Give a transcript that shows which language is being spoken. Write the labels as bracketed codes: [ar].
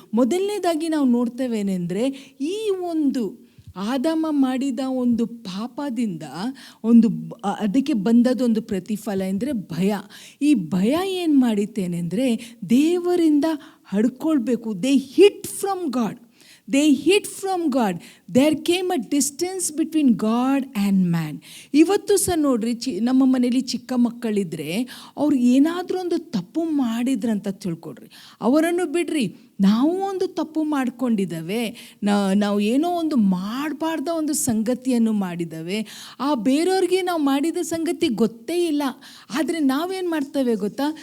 [kn] ಮೊದಲನೇದಾಗಿ ನಾವು ನೋಡ್ತೇವೇನೆಂದರೆ ಈ ಒಂದು ಆದಾಮ ಮಾಡಿದ ಒಂದು ಪಾಪದಿಂದ ಅದಕ್ಕೆ ಬಂದದೊಂದು ಪ್ರತಿಫಲ ಎಂದರೆ ಭಯ. ಈ ಭಯ ಏನು ಮಾಡಿತ್ತೇನೆಂದರೆ ದೇವರಿಂದ ಹಡ್ಕೊಳ್ಬೇಕು. [en] They hid from God. They hid from God. There came a distance between God and man. [kn] ಇವತ್ತು ಸಹ ನೋಡ್ರಿ, ನಮ್ಮ ಮನೇಲಿ ಚಿಕ್ಕ ಮಕ್ಕಳಿದ್ರೆ ಅವ್ರು ಏನಾದರೂ ಒಂದು ತಪ್ಪು ಮಾಡಿದ್ರಂತ ತಿಳ್ಕೊಡ್ರಿ, ಅವರನ್ನು ಬಿಡ್ರಿ. ನಾವು ಒಂದು ತಪ್ಪು ಮಾಡ್ಕೊಂಡಿದ್ದಾವೆ, ನಾವು ಏನೋ ಒಂದು ಮಾಡಬಾರ್ದ ಒಂದು ಸಂಗತಿಯನ್ನು ಮಾಡಿದ್ದಾವೆ. ಆ ಬೇರೆಯವ್ರಿಗೆ ನಾವು ಮಾಡಿದ ಸಂಗತಿ ಗೊತ್ತೇ ಇಲ್ಲ. ಆದರೆ ನಾವೇನು ಮಾಡ್ತೇವೆ ಗೊತ್ತಾ?